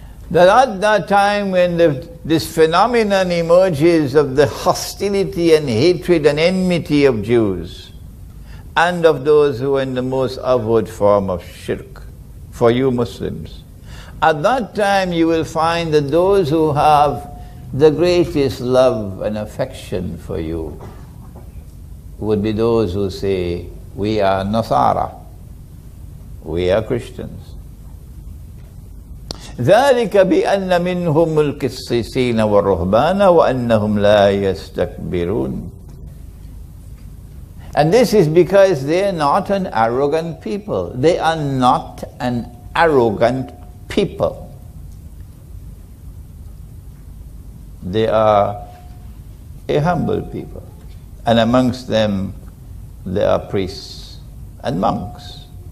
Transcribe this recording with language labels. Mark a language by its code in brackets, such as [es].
[en] That at that time when this phenomenon emerges of the hostility and hatred and enmity of Jews and of those who are in the most outward form of shirk, for you Muslims, at that time you will find that those who have the greatest love and affection for you would be those who say, we are Nazara, we are Christians. [ar] ذلك بأن منهم القسيسين والرهبان وأنهم لا يستكبرون. [en] And this is because they are not an arrogant people. They are not an arrogant people. They are a humble people. And amongst them there are priests and monks.